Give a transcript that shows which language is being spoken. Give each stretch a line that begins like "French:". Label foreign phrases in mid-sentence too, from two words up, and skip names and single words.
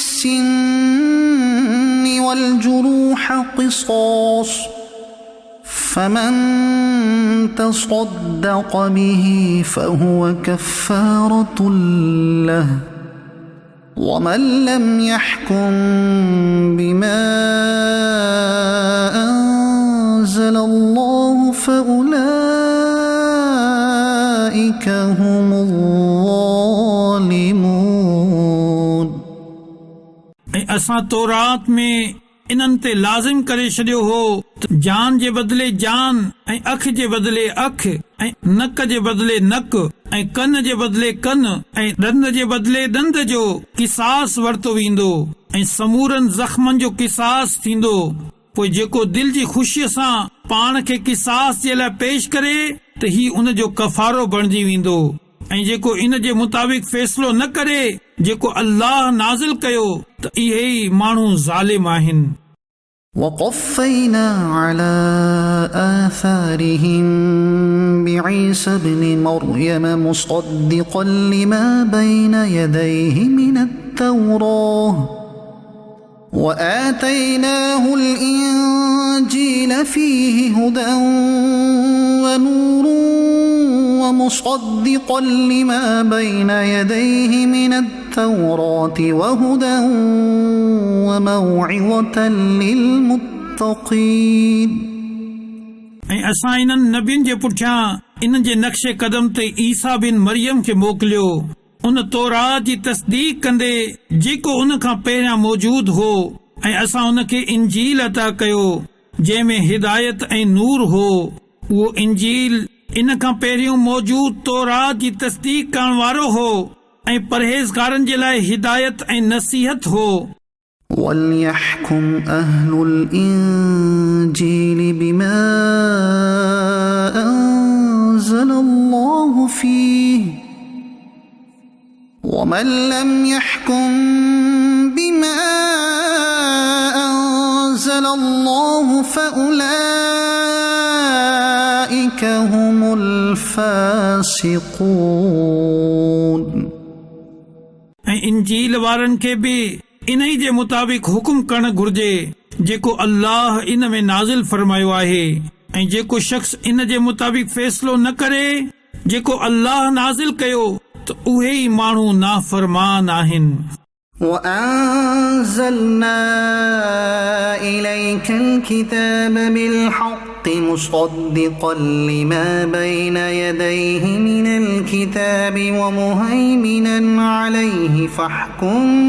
Arabic: بالسن والجروح قصاص فمن تصدق به فهو كفارة له ومن لم يحكم بما أنزل الله فأولئك هم الظالمون
Sindhi: असां तौरात में इन्हनि ते लाज़िम करे छॾियो हो त जान जे बदिले जान ऐं अख जे बदिले अख ऐं नक जे बदिले नक ऐं कन जे बदिले कन ऐं ॾंद जे बदिले ॾंद जो किसास वरितो वेंदो ऐं समूरनि ज़ख़्मनि जो किसास थींदो। पोइ जेको दिल जी ख़ुशीअ सां पाण खे किसास जे लाइ पेश करे त ही उन जो कफ़ारो बणिजी वेंदो ऐं जेको इन जे मुताबिक़ फ़ैसिलो न करे जेको अल्लाह नाज़िल कयो त इहे ई माण्हू ज़ालिम आहिनि।
Arabic: وقفينا على آثارهم بعيسى ابن مريم مصدقا لما بين يديه من التوراة وآتيناه الإنجيل فيه هدى ونور ومصدقا لما بين يديه من التوراة وهدى وموعظة للمتقين
Sindhi: ऐं असां इन्हनि नबियुनि जे पुठियां इन जे नक्शे कदम ते ईसा बिन मरियम खे मोकिलियो उन तौरात जी तस्दीक कंदे जेको उन खां पहिरियां मौजूद हो ऐं असां उन खे इंजील अता कयो जंहिंमें हिदायत ऐं नूर हो। उहो इंजील इन खां पहिरियों मौजूद तौरात जी तस्दीक करण वारो हो ऐं परहेज़गारनि जे लाइ हिदायत ऐं नसीहत हो।
Arabic: وليحكم أهل الإنجيل بما أنزل الله فيه ومن لم يحكم بما أنزل الله فأولئك هم الفاسقون
Sindhi: ऐं इंजील वारनि खे बि इन ई जे मुताबिक़ हुकुम करणु घुर्जे जेको अल्लाह इन में नाज़िल फरमायो आहे ऐं जेको शख़्स इन जे मुताबिक़ फ़ैसिलो न करे जेको अल्लाह नाज़िल कयो त उहे ई माण्हू नाफ़रमान आहिनि।
Arabic: وأنزلنا إليك الكتاب بالحق مصدقا لما بين يديه من الكتاب ومهيمنا عليه فاحكم